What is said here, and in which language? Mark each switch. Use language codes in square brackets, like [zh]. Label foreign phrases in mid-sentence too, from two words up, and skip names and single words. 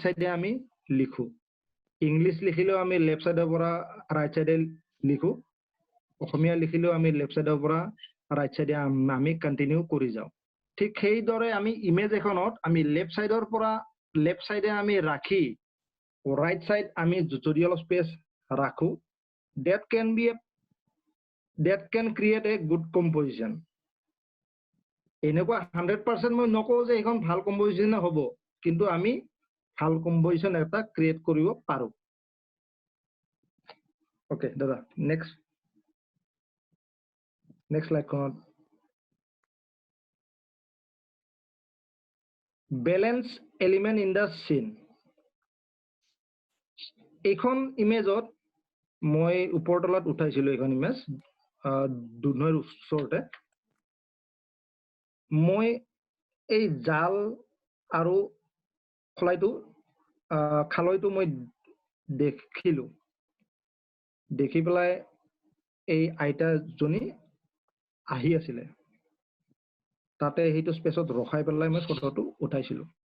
[as] সাইডে আমি লিখো ইংলিছ লিখিলেও আমি [en] left sideৰ [as] পৰা [en] right sideে [as] লিখো অসমীয়া লিখিলেও আমি [en] left sideৰ [as] পৰা [en] right sideে [as] আমি কন্টিনিউ কৰি যাওঁ ঠিক সেইদৰে আমি ইমেজ এখনত আমি [en] left sideৰ [as] পৰা [en] left sideে [as] আমি ৰাখি [en] right side [as] আমি যদি অলপ স্পেচ ৰাখো that [en] can create a good composition [as] এনেকুৱা 100% মই নকওঁ যে এখন ভাল কম্পোজিশন হ'ব কিন্তু আমি ভাল কম্পোজিশন এটা ক্ৰিয়েট কৰিব পাৰো Okay, দাদা [en] next slide [as] খনত [en] balance element in the scene [as] এইখন ইমেজত মই ওপৰতলত উঠাইছিলো এইখন ইমেজ দুধনৈৰ ওচৰতে মই এই জাল আৰু খলাইটো খালৈটো মই দেখিলো দেখি পেলাই এই আইতাজনী আহি আছিলে তাতে সেইটো স্পেচত ৰখাই পেলাই মই ফটোটো উঠাইছিলো